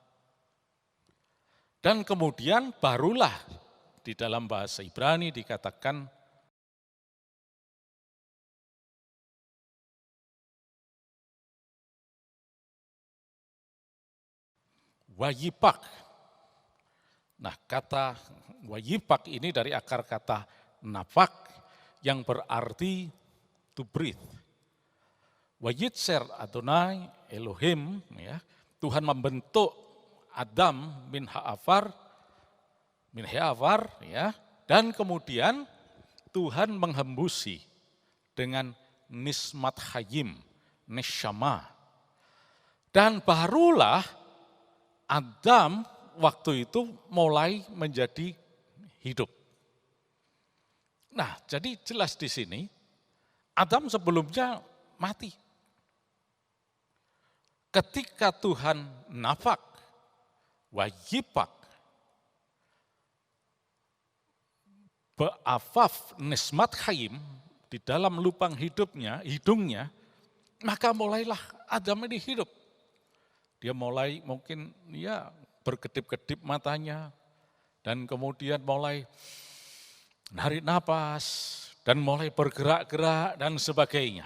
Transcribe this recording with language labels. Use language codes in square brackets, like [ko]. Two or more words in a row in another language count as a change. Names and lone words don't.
[id] Dan kemudian barulah di dalam bahasa Ibrani dikatakan wayipak. Nah, kata wayipak ini dari akar kata nafak yang berarti [en] to breathe. [he] וייצר יהוה אלהים, [id] ya, Tuhan membentuk Adam [he] מן העפר, [id] ya, dan kemudian Tuhan menghembusi dengan [he] נשמת חיים, נשמה. [id] Dan barulah Adam waktu itu mulai menjadi hidup. Nah, jadi jelas di sini, Adam sebelumnya mati. Ketika Tuhan nafak, [he] ויפח באפיו נשמת חיים, [id] di dalam lubang hidungnya, maka mulailah Adam ini hidup. Dia mulai mungkin ya berkedip-kedip matanya, dan kemudian mulai narik napas, dan mulai bergerak-gerak dan sebagainya.